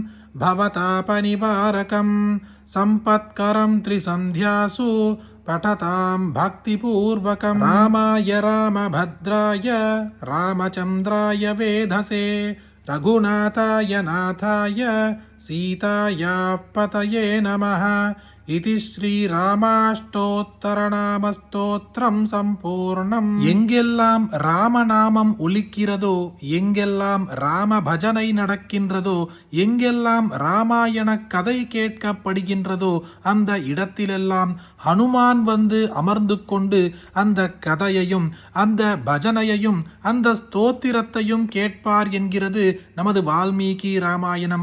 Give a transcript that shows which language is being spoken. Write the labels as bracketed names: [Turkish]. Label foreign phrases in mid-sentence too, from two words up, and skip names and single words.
[Sanskrit] भवतापनिवारकं सम्पत्करं त्रिसन्ध्यासु पठतां भक्तिपूर्वकं रामाय रामभद्राय रामचन्द्राय वेधसे रघुनाथाय नाथाय सीतायाः पतये नमः इति श्रीरामाष्टोत्तरनामस्तोत्रं सम्पूर्णम्. [Tamil] எங்கெல்லாம் ராமநாமம் ஒலிக்கிறதோ, எங்கெல்லாம் ராம பஜனை நடக்கின்றதோ, எங்கெல்லாம் ராமாயண கதை கேட்கப்படுகின்றதோ, அந்த இடத்திலெல்லாம் ஹனுமான் வந்து அமர்ந்து கொண்டு அந்த கதையையும் அந்த பஜனையையும் அந்த ஸ்தோத்திரத்தையும் கேட்பார் என்கிறது நமது வால்மீகி ராமாயணம்.